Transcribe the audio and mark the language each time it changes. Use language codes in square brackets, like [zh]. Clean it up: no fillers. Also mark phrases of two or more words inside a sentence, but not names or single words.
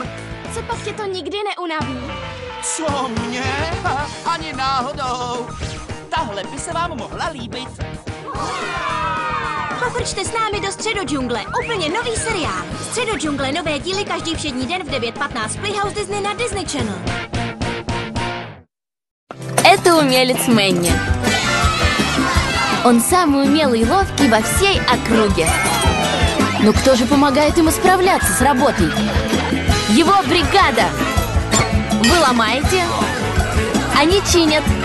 [cs] Co pak tě to nikdy neunaví? Co mě? Ani náhodou. Tahle by se vám mohla líbit. Pofrčte s námi do Středo džungle, úplně nový seriál. Středo džungle, nové díly každý všední den v 9:15 Playhouse Disney на Disney Channel. [ru] Это умелец Мэнни. Он самый умелый и ловкий во всей округе. Но кто же помогает ему справляться с работой? Его бригада! Вы ломаете, они чинят.